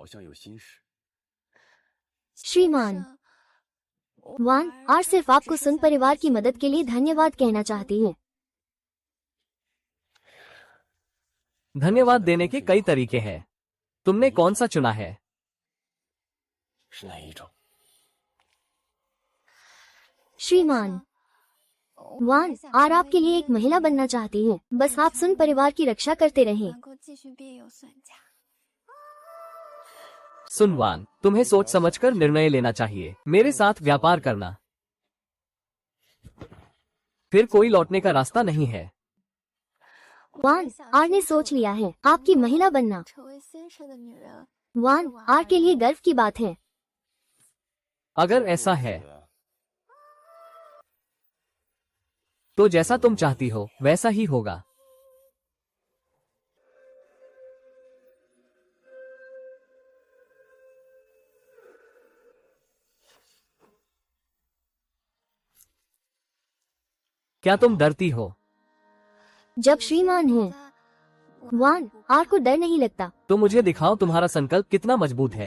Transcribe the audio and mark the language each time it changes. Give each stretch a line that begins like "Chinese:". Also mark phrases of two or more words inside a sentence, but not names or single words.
Chinese: 好像有心事。
Hindi: श्रीमान, 1 आर सिर्फ आपको सुन परिवार की मदद के लिए धन्यवाद कहना चाहती है। धन्यवाद देने के कई तरीके हैं। तुमने कौन सा चुना है?
Chinese: 是哪一种？
Hindi: श्रीमान, 1 आर आपके लिए एक महिला बनना चाहती है। बस आप सुन परिवार की रक्षा करते रहें।
Chinese: 能够继续庇佑孙家。
Hindi: सुनवान, तुम्हें सोच समझकर निर्णय लेना चाहिए। मेरे साथ व्यापार करना, फिर कोई लौटने का रास्ता नहीं है। वान, आर ने सोच लिया है आपकी महिला बनना।
Chinese: 成为先生的女人，
Hindi: वान, आर के लिए गर्व की बात है। अगर ऐसा है तो जैसा तुम चाहती हो वैसा ही होगा। क्या तुम डरती हो? जब श्रीमान है वान, आर को डर नहीं लगता। तो मुझे दिखाओ तुम्हारा संकल्प कितना मजबूत है।